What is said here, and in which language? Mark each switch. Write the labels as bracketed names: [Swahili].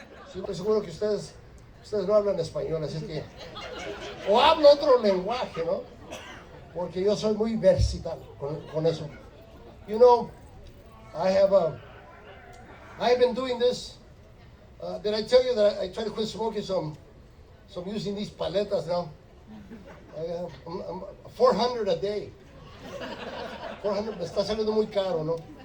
[Spanish] Sí, estoy seguro que ustedes no hablan español, así que o hablo otro lenguaje, ¿no? Porque yo soy muy versatile con eso. [English] You know, I've been doing this. Did I tell you that I try to quit smoking? So I'm using these paletas now. I'm 400 a day. [Spanish] 400 me está saliendo muy caro, ¿no?